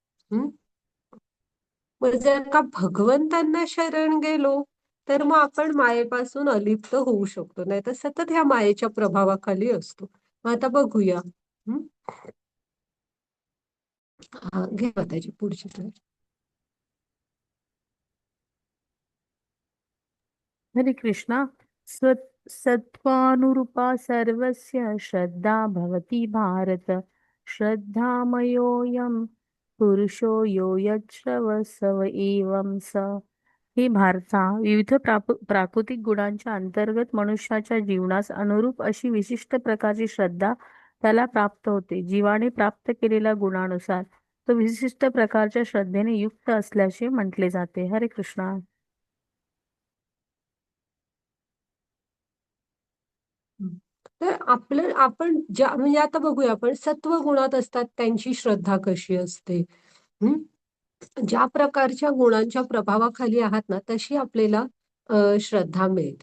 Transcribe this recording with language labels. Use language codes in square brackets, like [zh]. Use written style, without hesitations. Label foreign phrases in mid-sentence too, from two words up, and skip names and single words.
[mr] मग जर का भगवंतांना शरण गेलो, तर मग आपण मायेपासून अलिप्त होऊ शकतो, नाही तर सतत ह्या मायेच्या प्रभावाखाली असतो. मग आता बघूया. घे त्याची पुढची slide. हरे कृष्णा. [sa] सत्त्वानुरूपा सर्वस्य श्रद्धा भवति भारत. श्रद्धामयोऽयं पुरुषो यो यच्छ्रवसव एवं स. [mr] हे भारता, विविध प्राकृतिक गुणांच्या अंतर्गत मनुष्याच्या जीवनास अनुरूप अशी विशिष्ट प्रकारची श्रद्धा त्याला प्राप्त होते. जीवाने प्राप्त केलेल्या गुणानुसार तो विशिष्ट प्रकारच्या श्रद्धेने युक्त असल्याचे म्हटले जाते. हरे कृष्णा. तर आपण म्हणजे आता बघूया, आपण सत्व गुणात असतात त्यांची श्रद्धा कशी असते. ज्या प्रकारच्या गुणांच्या प्रभावाखाली आहात ना, तशी आपल्याला श्रद्धा मिळते.